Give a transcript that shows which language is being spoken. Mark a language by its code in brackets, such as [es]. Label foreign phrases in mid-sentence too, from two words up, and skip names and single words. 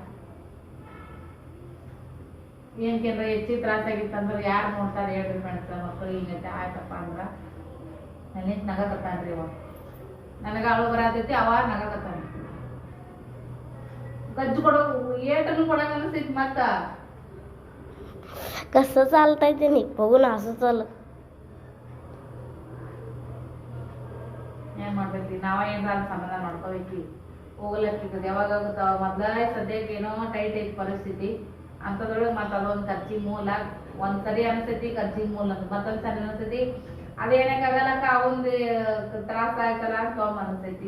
[kn] ಏನ್ಕೇನ್ರ ಹೆಚ್ಚಿಗೆ ತ್ರಾಸ ಆಗಿತ್ತಂದ್ರೆ ಯಾರು ನೋಡ್ತಾರೆ ಹೇಳ್ರಿ ಫ್ರೆಂಡ್ಸ. ಮಕ್ಕಳು ಹಿಂಗತ್ತೆ ಆಯ್ತಪ್ಪ ಅಂದ್ರ ನನ್ನ ನಗಕತ್ತಾನ್ರಿ. ಅವ ನನಗ ಅವಳು ಬರತೈತಿ ಅವ ನಗಕತ್ತಾನ. ಗಜ್ಜು ಕೊಡೋ ಏಟನ್ನು ಕೊಡಂಗ ಅನಿಸ್ತೈತಿ. ಮತ್ತ [mr] कसं चालतंय ते नाही बघून असं चालत. [kn] ಏನ್ ಮಾಡ್ಬೇಕ್ರಿ ನಾವ ಏನ್ರ ಸಮಾಧಾನ ಮಾಡ್ಕೋಬೇಕ್ರಿ. ಹೋಗ್ಲಕ್ಕಿರ್ತದೆ ಯಾವಾಗ ಆಗುತ್ತ. ಮೊದ್ಲ ಸದ್ಯಕ್ಕೆ ಏನೋ ಟೈಟ್ ಐತಿ ಪರಿಸ್ಥಿತಿ ಅಂತದ್ರೊಳಗೆ ಮತ್ತ ಅದೊಂದ್ ಖರ್ಚಿಗೆ ಮೂಲ. ಒಂದ್ಸರಿ ಅನ್ಸತಿ ಖರ್ಚಿಗೆ ಮೂಲ ಅಂತ ಮತ್ತೊಂದ್ ಸರಿ ಅನ್ಸತಿ ಅದೇನಕ್ಕಾಗಲ್ಲಕ್ಕ ಅವೊಂದು ತ್ರಾಸ ಆಯ್ತಲ್ಲ ಅಂತ ಅನ್ಸೈತಿ.